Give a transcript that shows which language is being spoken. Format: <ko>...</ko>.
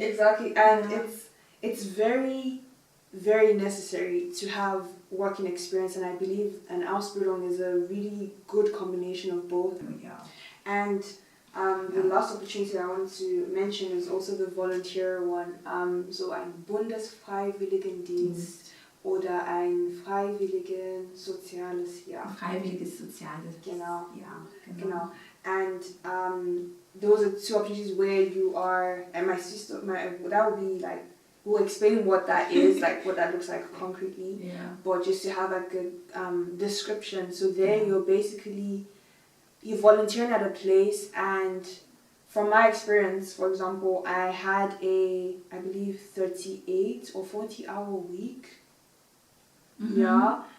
<en>Exactly, and it's very, very necessary to have working experience, and I believe an Ausbildung is a really good combination of both. Yeah. And the last opportunity I want to mention is also the volunteer one.</en> <de>So ein Bundesfreiwilligendienst oder ein freiwilliges soziales Jahr. Freiwilliges soziales. Genau. Ja, genau.</de> <en>And those are two opportunities where you are, and my sister, that would be like, we'll explain what that is, like what that looks like concretely. Yeah. But just to have like a description. So there you're volunteering at a place, and from my experience, for example, I had I believe 38 or 40-hour week. Yeah.</en>